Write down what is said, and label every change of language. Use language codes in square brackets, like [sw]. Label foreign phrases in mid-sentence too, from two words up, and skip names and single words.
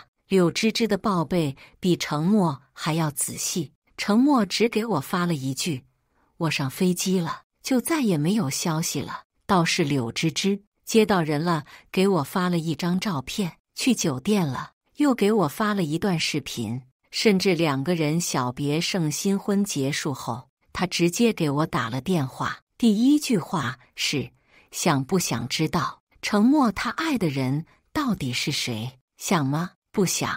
[zh] 柳芝芝的報備比程默還要仔細，程默只給我發了一句：“我上飛機了”，就再也沒有消息了。倒是柳芝芝接到人了，給我發了一張照片，去酒店了，又給我發了一段視頻，甚至2個人小別勝新婚結束後，他直接給我打了電話，第一句話是：“想不想知道程默他愛的人到底是誰？想嗎？不想。”